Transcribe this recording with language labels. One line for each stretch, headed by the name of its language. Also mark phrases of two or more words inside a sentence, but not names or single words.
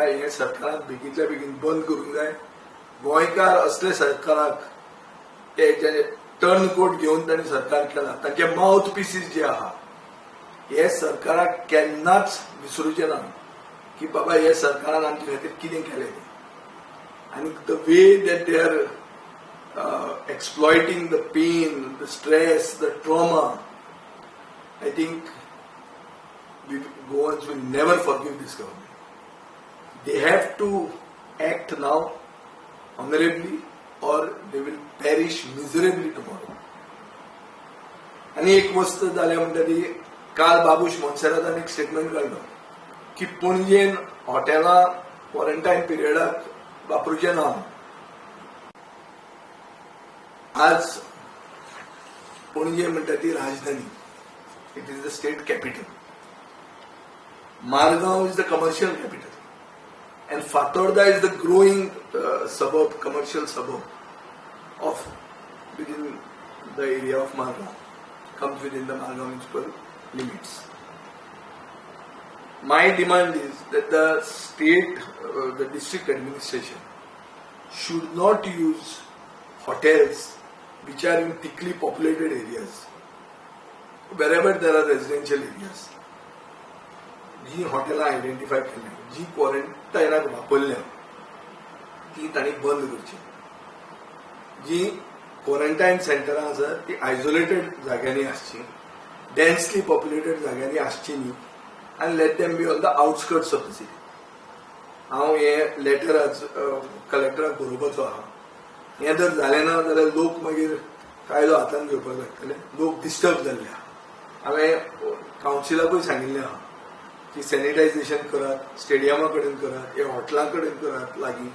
Konkani: हे सरकारान बेगींतल्या बेगीन बंद करूंक जाय. गोंयकार असले सरकाराक ते
English: turn coat
Konkani: घेवन तांणी सरकार केला तांचे
English: mouth pieces
Konkani: जे आहा हे सरकाराक केन्नाच विसरूचे ना की बाबा हे सरकारान आमचे खातीर कितें केलें तें.
English: आणि the way that they are exploiting the pain, the stress, the trauma, I think Goans will never forgive this government. They have to act now honorably or they will perish miserably tomorrow.
Konkani: आणि एक वस्त जाल्या म्हणटा ती काल बाबूश मोन्सेरातान एक स्टेटमेंट काढलो की पणजेन हॉटेलां क्वॉरंटायन पिरियडाक वापरूचे ना. आज पणजे म्हणटा ती राजधानी,
English: It is the state capital. मारगांव is the commercial capital and Fatorda is the growing suburb, commercial suburb of within the area of Margao, comes within the Margao municipal limits. My demand is that the state, the district administration should not use hotels which are in thickly populated areas, wherever there are residential areas.
Konkani: जी हॉटेलां आयडेंटिफाय केल्या, जी क्वॉरंटायनाक वापरल्या ती तांणी बंद करची. जी क्वॉरंटायन सेंटरां आसात ती आयसोलेटेड जाग्यांनी आसची,
English: densely populated
Konkani: जाग्यांनी आसची न्ही, आनी
English: let them be on the outskirts of the city.
Konkani: हांव हें लेटर आज कलेक्टराक बरोवपाचो आहा. हें जर जालें ना जाल्यार लोक मागीर कायदो हातांत घेवपाक लागतले. लोक डिस्टर्ब जाल्ले आहा. हांवें कावन्सिलाकूय सांगिल्लें आहा की सॅनिटायझेशन करात, स्टेडियमा कडेन करात, हे हॉटेलां कडेन करात लागीं.